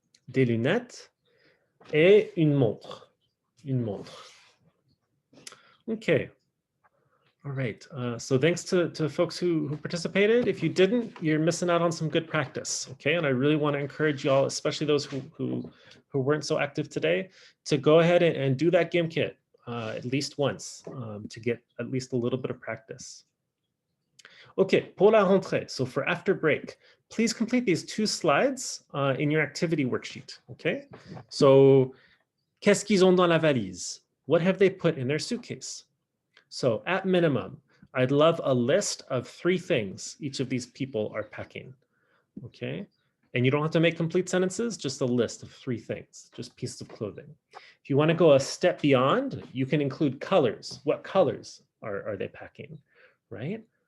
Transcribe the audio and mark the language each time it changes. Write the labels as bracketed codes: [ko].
[fr] Des lunettes et une montre. [en] Okay. All right. So thanks to folks who participated. If you didn't, you're missing out on some good practice. Okay. And I really want to encourage y'all, especially those who weren't so active today, to go ahead and do that GIMP kit at least once to get at least a little bit of practice. Okay, [fr] pour la rentrée, [en] so for after break, please complete these 2 slides in your activity worksheet, okay? [fr] So, qu'est-ce qu'ils ont dans la valise? [en] What have they put in their suitcase? So, at minimum, I'd love a list of 3 things each of these people are packing, okay? And you don't have to make complete sentences, just a list of 3 things, just pieces of clothing. If you want to go a step beyond, you can include colors. What colors are they packing, right?